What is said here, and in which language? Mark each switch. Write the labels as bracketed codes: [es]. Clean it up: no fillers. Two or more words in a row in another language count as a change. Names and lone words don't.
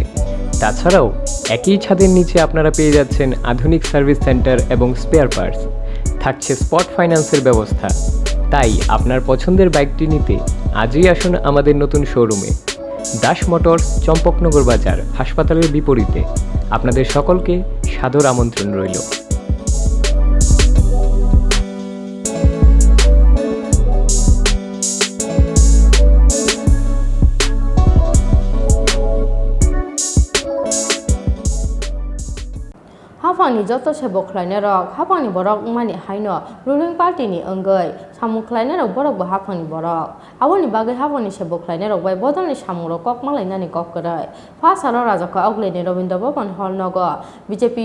[bn] তাছাড়াও একই ছাদের নিচে আপনারা পেয়ে যাচ্ছেন আধুনিক সার্ভিস সেন্টার এবং স্পেয়ার পার্টস। থাকছে স্পট ফাইন্যান্সের ব্যবস্থা। তাই আপনার পছন্দের বাইকটি নিতে আজই আসুন আমাদের নতুন শোরুমে। দাস মোটরস, চম্পকনগর বাজার, হাসপাতালের বিপরীতে। আপনাদের সকলকে সাদর আমন্ত্রণ রইল। [trp] हाफांनि जत सेबो खलायनाय रक हाफांनि बरक मानि हायनो [en] ruling partyni [trp] अंगै सामु खलायनाय रक बरकबो हाफांनि बरक आबोनि बागै हाफांनि सेबो खलायनाय रक बाय बदलनि सामु रक कक मालायनानि कक करै फासारो राजाखौ अग्लेनि रविन्द्र भवन हल नग बीजेपी